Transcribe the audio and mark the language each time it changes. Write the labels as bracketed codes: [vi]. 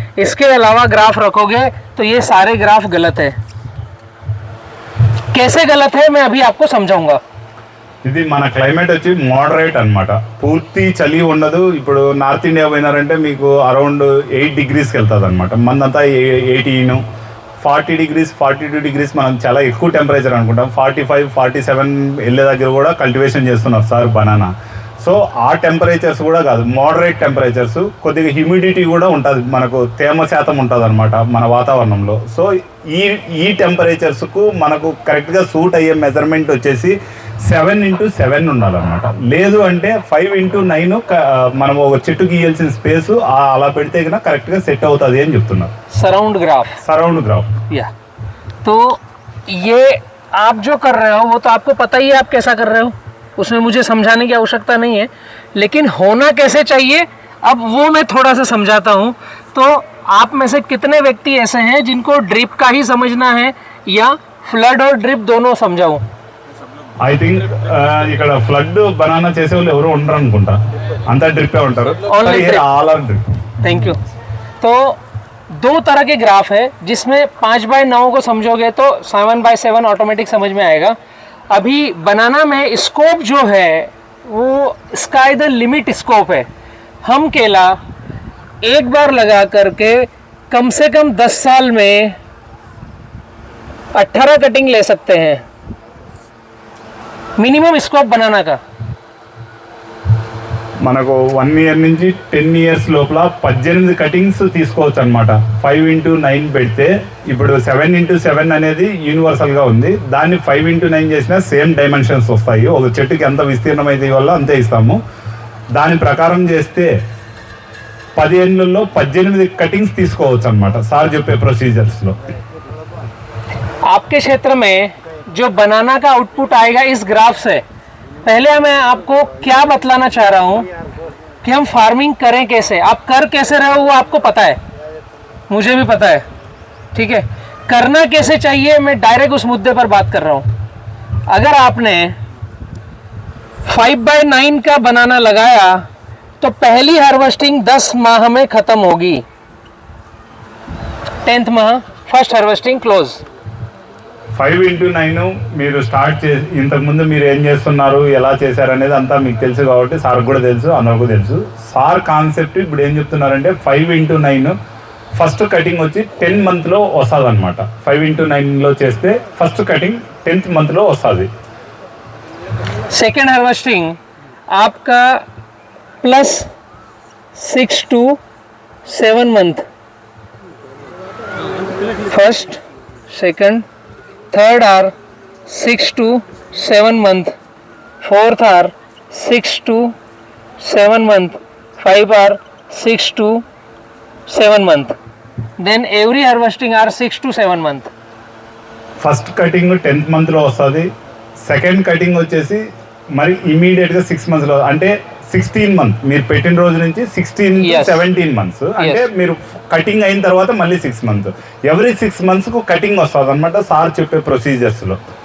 [hi] इसके अलावा ग्राफ रखोगे तो ये सारे ग्राफ गलत है। कैसे गलत है मैं अभी आपको समझाऊंगा। [te] ఇది మన క్లైమేట్ వచ్చి మోడరేట్ అన్నమాట, పూర్తి చలి ఉండదు. ఇప్పుడు నార్త్ ఇండియా పోయినారంటే మీకు అరౌండ్ 8 డిగ్రీస్కి వెళ్తుంది అనమాట. మందంతా 18 40 డిగ్రీస్ 42 డిగ్రీస్ మనం చాలా ఎక్కువ టెంపరేచర్ అనుకుంటాం. 45 47 వెళ్ళే దగ్గర కూడా కల్టివేషన్ చేస్తున్నారు సార్ బనానా. సో ఆ టెంపరేచర్స్ కూడా కాదు, మోడరేట్ టెంపరేచర్స్, కొద్దిగా హ్యూమిడిటీ కూడా ఉంటుంది, మనకు తేమ శాతం ఉంటుంది అనమాట మన వాతావరణంలో. సో ఈ టెంపరేచర్స్కు మనకు కరెక్ట్గా సూట్ అయ్యే మెజర్మెంట్ వచ్చేసి 7x7 ఉండాలన్నమాట. లేదు అంటే 5x9 మనం ఒక చెట్టు గీయాల్సిన స్పేస్ అలా పెడితే కన్నా కరెక్ట్గా సెట్ అవుతుంది అని చెప్తున్నారు. [hi] सराउंड ग्राफ या तो ये आप जो कर रहे हो वो तो आपको पता ही है आप कैसा कर रहे हो, उसमें मुझे समझाने की आवश्यकता नहीं है, लेकिन होना कैसे चाहिए अब वो मैं थोड़ा सा समझाता हूँ। तो आप में से कितने व्यक्ति ऐसे हैं जिनको ड्रिप का ही समझना है या फ्लड और ड्रिप दोनों समझाऊँ? [en] I think [te] ఇక్కడ ఫ్లడ్ బనానా చేసే వాళ్ళు ఎవరు ఉండరు అనుకుంటా, అంతా డ్రిప్పే ఉంటారు. [en] All are drip. Thank you. [hi] तो दो तरह के ग्राफ है जिसमें 5/9 को समझोगे तो 7/7 ऑटोमेटिक समझ में आएगा। अभी बनाना में स्कोप जो है वो इसका इधर लिमिट स्कोप है। हम केला एक बार लगा करके कम से कम 10 साल में 18 कटिंग ले सकते हैं, मिनिमम स्कोप बनाना का। [te] మనకు 1 ఇయర్ నుంచి 10 ఇయర్స్ లోపల 18 కటింగ్స్ తీసుకోవచ్చు అనమాట. 5x9 పెడితే ఇప్పుడు 7x7 అనేది యూనివర్సల్గా ఉంది, దాన్ని 5x9 చేసినా సేమ్ డైమెన్షన్స్ వస్తాయి. ఒక చెట్టుకి ఎంత విస్తీర్ణం అయితే వల్ల అంతే ఇస్తాము. దాని ప్రకారం చేస్తే 10 ఏళ్ళలో 18 కటింగ్స్ తీసుకోవచ్చు అనమాట సార్ చెప్పే ప్రొసీజర్స్లో. [hi] आपके क्षेत्र में जो बनाना का आउटपुट आएगा इस ग्राफ से, पहले मैं आपको क्या बतलाना चाह रहा हूँ कि हम फार्मिंग करें कैसे, आप कर कैसे रहे हो वो आपको पता है, मुझे भी पता है, ठीक है। करना कैसे चाहिए मैं डायरेक्ट उस मुद्दे पर बात कर रहा हूँ। अगर आपने 5/9 का बनाना लगाया तो पहली हार्वेस्टिंग 10 माह में ख़त्म होगी, 10th माह फर्स्ट हार्वेस्टिंग क्लोज। [te] 5x9 మీరు స్టార్ట్ చేసి ఇంతకుముందు మీరు ఏం చేస్తున్నారు ఎలా చేశారు అనేది అంతా మీకు తెలుసు కాబట్టి సార్ కూడా తెలుసు, అందరికీ తెలుసు. సార్ కాన్సెప్ట్ ఇప్పుడు ఏం చెప్తున్నారంటే 5x9 ఫస్ట్ కటింగ్ వచ్చి 10 మంత్లో వస్తుంది అనమాట. 5x9లో చేస్తే ఫస్ట్ కటింగ్ 10th మంత్లో వస్తుంది. [en] second harvesting [hi] आपका [en] +6 to 7 month, first second third are 6 to 7 month, fourth are 6 to 7 month, 5 are 6 to 7 month, then every harvesting are 6 to 7 month. [te] First cutting 10th మంత్లో వస్తుంది. సెకండ్ కటింగ్ వచ్చేసి మరి ఇమీడియట్గా 6 మంత్స్లో, అంటే 16 మంత్ మీరు పెట్టిన రోజు నుంచి 16 to 17 మంత్స్, అంటే మీరు కటింగ్ అయిన తర్వాత మళ్ళీ 6 మంత్స్, ఎవ్రీ 6 మంత్స్కు కటింగ్ వస్తుంది అనమాట సార్ చెప్పే ప్రొసీజర్స్లో.